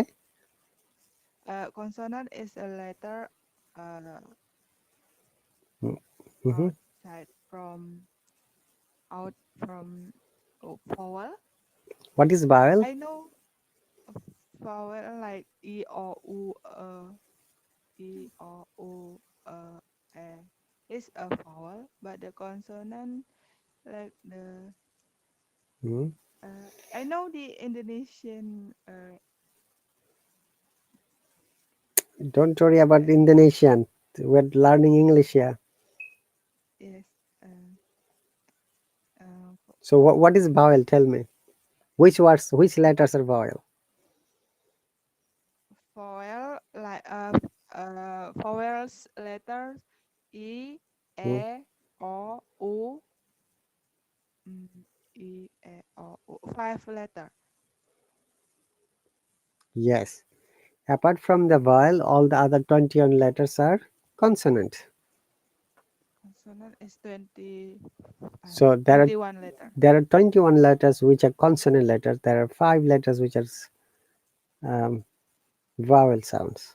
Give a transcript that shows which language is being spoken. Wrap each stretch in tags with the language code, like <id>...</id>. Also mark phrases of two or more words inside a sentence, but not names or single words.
<en>Consonant is a letter uh Mm-hmm. outside from out from vowel. What is vowel? I know a vowel like e or u e or u e is a vowel, but the consonant like the Hmm. I know the Indonesian Don't worry about like Indonesian. We're learning English here. yes uh, So what is vowel? Tell me. Which words, which letters are vowel? vowel like vowels letters e Hmm. o u e o u 5 letter. Yes. Apart from the vowel, all the other 21 letters are consonant. Consonant is 20 So 21 letter. there are 21 letters which are consonant letters. There are 5 letters which are um, vowel sounds.</en>